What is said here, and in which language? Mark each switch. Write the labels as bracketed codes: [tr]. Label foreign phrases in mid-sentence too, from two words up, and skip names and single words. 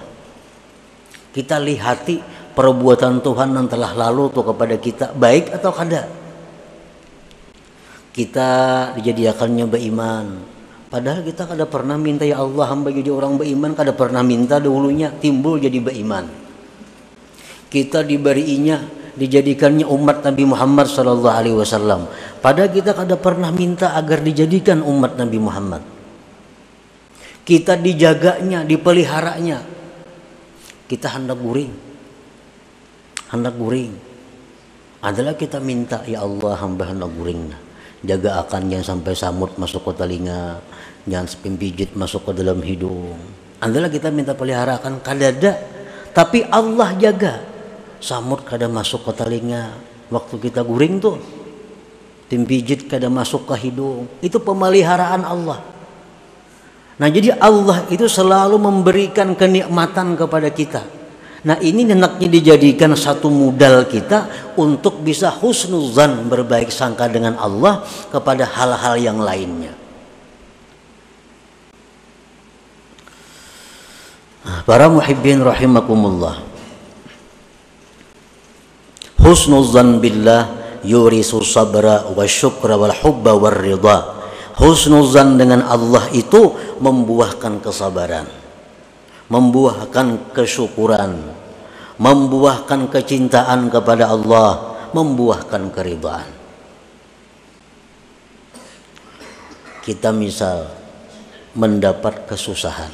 [bjn] Kita lihati perbuatan Tuhan yang telah lalu tuh kepada kita, baik atau kada. Kita dijadikannya beriman, padahal kita kada pernah minta, ya Allah hamba jadi orang beriman, kada pernah minta dahulunya, timbul jadi beriman. [id] Kita diberinya, dijadikannya umat Nabi Muhammad [ar] صلى الله عليه وسلم, [id] padahal kita kada pernah minta agar dijadikan umat Nabi Muhammad. [bjn] Kita dijaganya, dipeliharanya, kita hendak guring adalah kita minta, ya Allah hamba hendak guring, jaga akan jangan sampai samut masuk ke telinga, jangan sampai pijit masuk ke dalam hidung, adalah kita minta peliharakan kadada, tapi Allah jaga samut kada masuk ke telinga waktu kita guring tuh, timpijit kada masuk ke hidung, itu pemeliharaan Allah. [id] Nah, jadi Allah itu selalu memberikan kenikmatan kepada kita. Nah, ini hendaknya dijadikan satu modal kita untuk bisa husnuzan, berbaik sangka dengan Allah kepada hal-hal yang lainnya. [ar] Para محبين رحمكم الله، حسن الظن بالله يورث صبرا وشكرا والحب والرضا. [id] Husnuzan dengan Allah itu membuahkan kesabaran, membuahkan kesyukuran, membuahkan kecintaan kepada Allah, membuahkan keridhaan. Kita misal mendapat kesusahan.